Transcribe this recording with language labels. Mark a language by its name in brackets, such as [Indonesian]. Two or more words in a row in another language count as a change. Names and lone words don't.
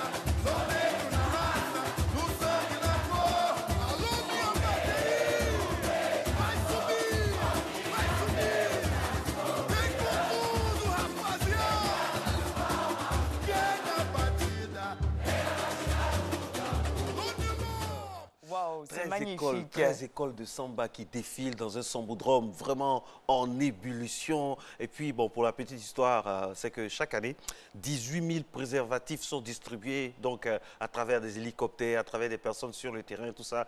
[Portuguese] Sou negro na raça, no sangue na cor. Alô, minha bateria, vai subir, vai subir. Vem com tudo, rapaziada. Quem a batida [French] Waouh, c'est 13 magnifique. écoles de samba qui défilent dans un sambodrome vraiment en ébullition. Et puis, bon, pour la petite histoire, c'est que chaque année, 18 000 préservatifs sont distribués donc, à travers des hélicoptères, à travers des personnes sur le terrain, tout ça.